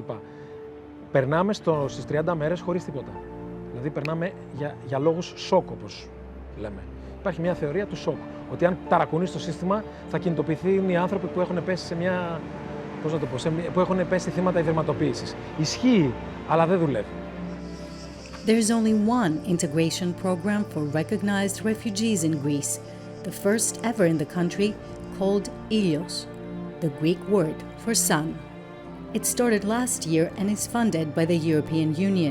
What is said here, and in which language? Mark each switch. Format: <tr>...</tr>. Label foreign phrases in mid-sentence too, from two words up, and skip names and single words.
<el>Περνάμε στις 30 μέρες χωρίς τίποτα. Δηλαδή, περνάμε για λόγους σοκ, όπως λέμε. Υπάρχει μια θεωρία του σοκ. Ότι αν ταρακουνείς το σύστημα, θα κινητοποιηθούν οι άνθρωποι που έχουν πέσει σε μια. Που έχουν πέσει θύματα ιδρυματοποίησης. Ισχύει, αλλά δεν δουλεύει.</el> <en>There is only one integration program for recognized refugees in Greece, the first ever in the country, called Ilios, the Greek word for sun. It started last year and is funded by the European Union.</en>